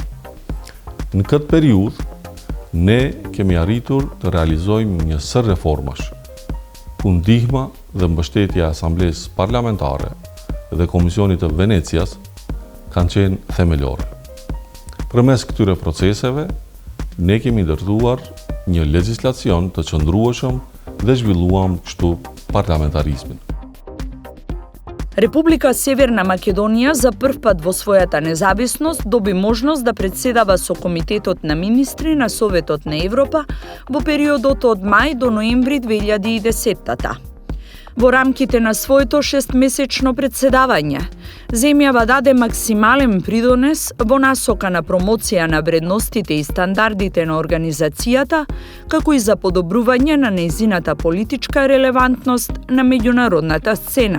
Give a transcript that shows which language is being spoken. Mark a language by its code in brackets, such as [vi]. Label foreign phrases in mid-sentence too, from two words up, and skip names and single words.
[sq] Në këtë periudhë, ne kemi arritur të realizojmë një sër reformash, ku ndihma dhe mbështetja e Asamblesë Parlamentare dhe Komisionit të Venecias kanë qenë themelore. Përmes këtyre proceseve, ne kemi ndërtuar një legjislacion të qëndrueshëm dhe zhvilluam kështu parlamentarizmin. [mk] Република Северна Македонија за прв пат во својата независност доби можност да председава со Комитетот на министри на Советот на Европа во периодот од мај до ноември 2010-та. Во рамките на своето 6-месечно председавање, земјава даде максимален придонес во насока на промоција на вредностите и стандардите на организацијата, како и за подобрување на нејзината политичка релевантност на меѓународната сцена.